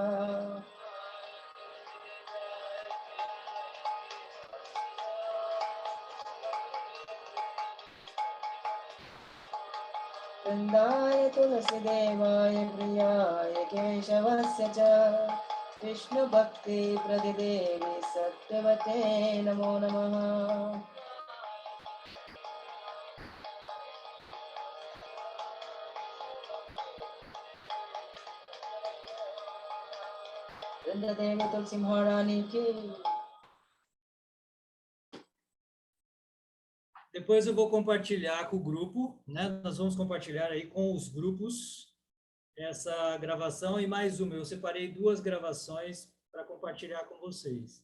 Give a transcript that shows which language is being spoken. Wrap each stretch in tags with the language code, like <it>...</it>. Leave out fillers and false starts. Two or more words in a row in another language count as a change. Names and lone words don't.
<sa>वृन्दाय तुलसीदेवाय प्रियाय केशवस्य च कृष्णभक्तिप्रदिदेवी सत्यवते नमो नमः.</sa> <hi>वृंदादेवी तुलसी महारानी की.</hi> <pt>Depois eu vou compartilhar com o grupo, né? Nós vamos compartilhar aí com os grupos essa gravação e mais uma. Eu separei 2 gravações para compartilhar com vocês.</pt>